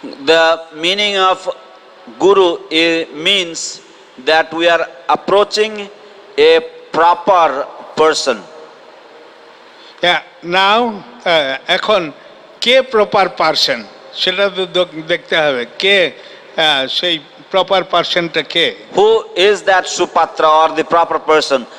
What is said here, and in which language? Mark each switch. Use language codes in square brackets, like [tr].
[en] The meaning of guru means that we are approaching a proper person. [bn] নাও এখন কে proper person সেটা তো দেখতে হবে, কে সেই proper পারসনটা K? [en] Who is that Supatra or the proper person?